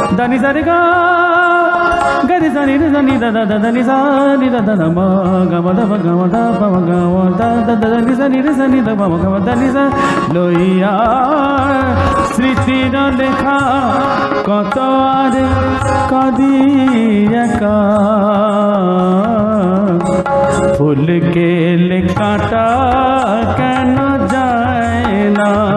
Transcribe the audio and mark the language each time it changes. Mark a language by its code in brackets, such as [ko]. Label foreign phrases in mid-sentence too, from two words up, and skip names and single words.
[bn] దని సరి గా గరి సని దని ద ద దని సా ని ద ద మ గ మ ద మ గ మ ద ప మ గ మ ద ద దని సని ద ప మ గ మ దని সা লইয়া স্মৃতির লেখা কত আর কাঁদি একা ফুল গেলে কাঁটা কেন যায় না